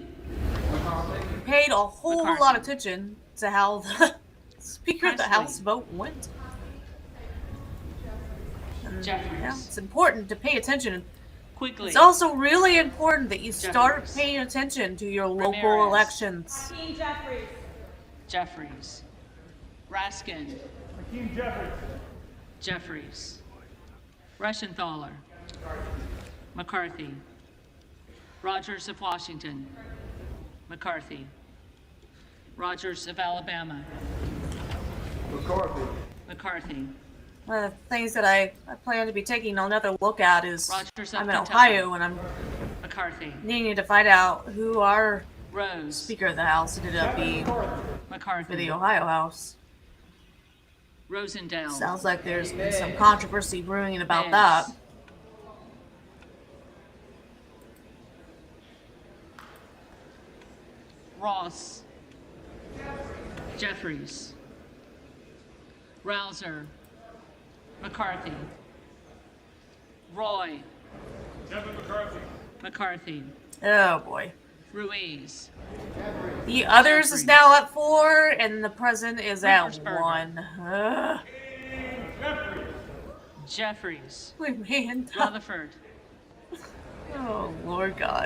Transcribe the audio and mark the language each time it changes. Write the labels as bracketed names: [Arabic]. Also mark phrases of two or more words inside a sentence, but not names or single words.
[English] paid a whole McCarthy. lot of attention to how the Speaker of the Presley. House vote went. And, Jeffries. yeah, it's important to pay attention. Quigley. It's also really important that you start Jeffries. paying attention to your local Ramirez. elections. Jeffries. Raskin. Hakeem Jeffries. Jeffries. Reschenthaler. McCarthy. Rogers of Washington. McCarthy. Rogers of Alabama. McCarthy. One of the things that I plan to be taking another look at is Rogers of I'm in Kentucky. Ohio and I'm McCarthy. needing to find out who our Rose. Speaker of the House ended up being for McCarthy. the Ohio House. Rosendale. Sounds like there's been some controversy brewing about Vance. that. Ross. Jeffries. Rouser. McCarthy. Roy. Kevin McCarthy. McCarthy. Oh boy. Ruiz. The others is Jeffries. now at 4, and the present is at Ruppersberger. 1. Ugh. Jeffries. Wait, man. Rutherford. Oh, Lord God.